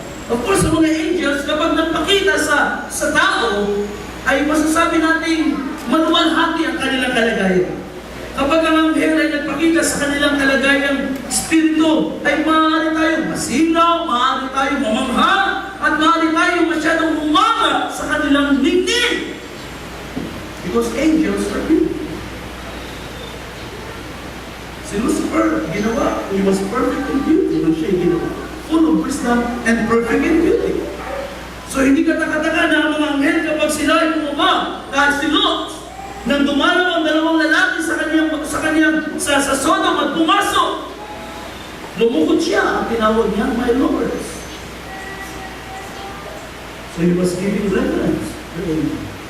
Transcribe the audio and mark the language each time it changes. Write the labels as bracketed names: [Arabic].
[Filipino] Of course, ang mga angels, kapag nagpakita sa tao, ay masasabi natin maluwalhati ang kanilang kalagayan. Kapag ang anghel ay nagpakita sa kanilang kalagayang espiritu, ay maaari tayong masinaw, maaari tayong mamangha, at maaari tayong masyadong humanga sa kanilang ningning. [English] Because angels are beautiful. [Filipino] Si Lucifer, ginawa, [English] he was perfect in beauty [Filipino] nung siya ginawa. [English] Full of wisdom and perfect in beauty. [Filipino] So hindi ka takataka na ang mga anghel kapag sila ay bumaba, kahit si Lot, nang dumalaw ang dalawang lalaki sa Sodom at pumasok, lumukod siya at tinawag niya, [English] my Lord. So he was giving reverence to angels.